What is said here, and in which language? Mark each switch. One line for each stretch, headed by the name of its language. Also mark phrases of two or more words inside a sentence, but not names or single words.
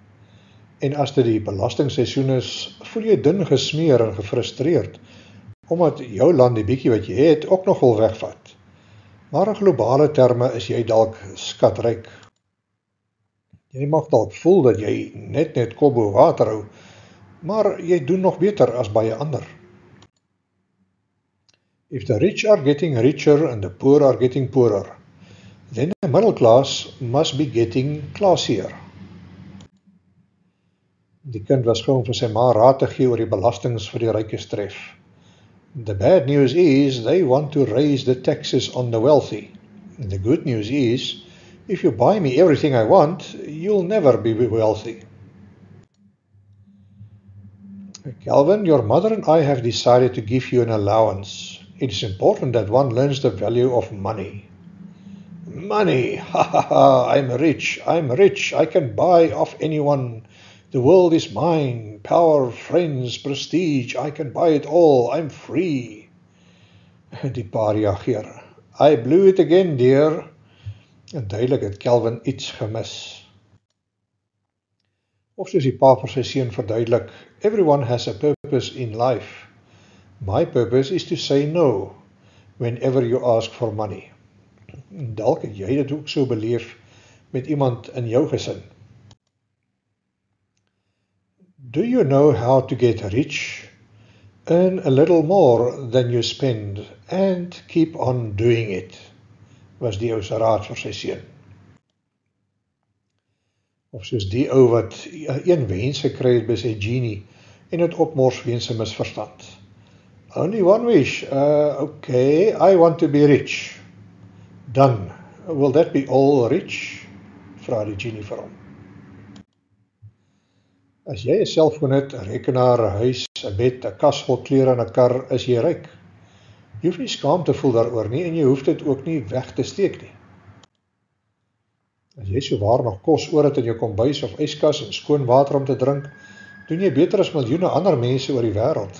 Afrikaans: En as dit die belastingseisoen is, voel jy dun gesmeer en gefrustreerd, omdat jou land die bietjie wat jy het ook nogal wegvat. Maar in globale terme is jy dalk skatryk. Jy mag dalk voel dat jy net kop bo water hou, maar jy doen nog beter as baie ander.
English: If the rich are getting richer and the poor are getting poorer, then the middle class must be getting classier.
Afrikaans: Die kind was gewoon vir sy ma raad te gee oor die belastings vir die rykes tref.
English: The bad news is they want to raise the taxes on the wealthy. And the good news is, if you buy me everything I want, you'll never be wealthy. Calvin, your mother and I have decided to give you an allowance. It is important that one learns the value of money. Money, ha ha ha, I'm rich, I can buy off anyone. The world is mine, power, friends, prestige, I can buy it all, I'm free.
Afrikaans: Die pa reageer,
English: I blew it again, dear.
Afrikaans: En duidelik het Calvin iets gemis. Of soos die pa vir sy seun verduidelik,
English: everyone has a purpose in life. My purpose is to say no, whenever you ask for money.
Afrikaans: Dalk het jy dit ook so beleef met iemand in jou gesin.
English: Do you know how to get rich? Earn a little more than you spend and keep on doing it,
Afrikaans: was die ou se raad vir sy seun. Of soos die ou wat een wens gekry het by sy genie en het opmors weens 'n misverstand.
English: Only one wish, okay, I want to be rich. Dan, will that be all rich?
Afrikaans: Vra die genie vir hom. As jy 'n selfoon het, 'n rekenaar, 'n huis, 'n bed, 'n kas vol klere en 'n kar, is jy ryk. Jy hoef nie skaam te voel daaroor nie en jy hoef dit ook nie weg te steek nie. As jy sowaar nog kos oor het in jou kombuis of yskas en skoon water om te drink, doen jy beter as miljoene ander mense oor die wêreld.